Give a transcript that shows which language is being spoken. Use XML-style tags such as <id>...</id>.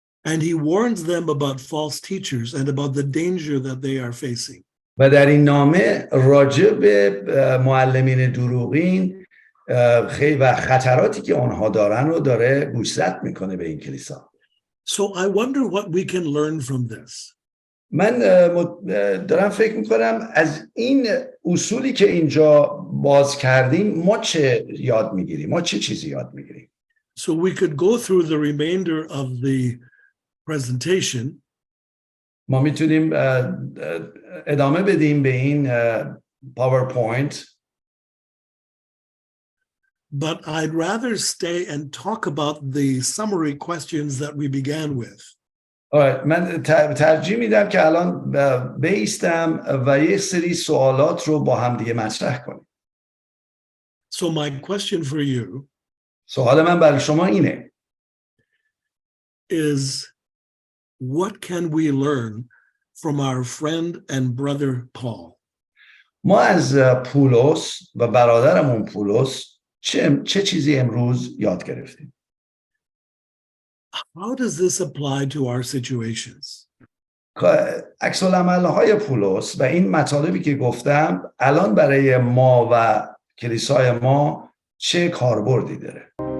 <en>And he warns them about false teachers and about the danger that they are facing.</en> <fa>و در این نامه راجع به معلمین دروغین خیلی و خطراتی که آنها دارن رو داره گوشزد میکنه به این کلیسا.</fa> <en>So I wonder what we can learn from this.</en> <fa>من دارم فکر میکنم از این اصولی که اینجا باز کردیم ما چه یاد میگیریم، ما چه چیزی یاد میگیریم.</fa> <en>So we could go through the remainder of the presentation.</en> <fa>ما میتونیم ادامه بدیم به این PowerPoint.</fa> <en>But I'd rather stay and talk about the summary questions that we began with.</en> <fa>من ترجیح میدم که الان بایستم و یک سری سوالات رو با هم دیگه مطرح کنیم.</fa> <en>So my question for you</en> <fa>سوال من برای شما اینه.</fa> <en>is what can we learn from our friend and brother Paul?</en> <fa>ما از پولس و برادرمون پولس چه چیزی امروز یاد گرفتیم؟</fa> <en>How does this apply to our situations?</en> <fa>عکس العمل‌های پولس و این مطالبی که گفتم الان برای ما و کلیسای ما چه کاربردی داره؟</fa>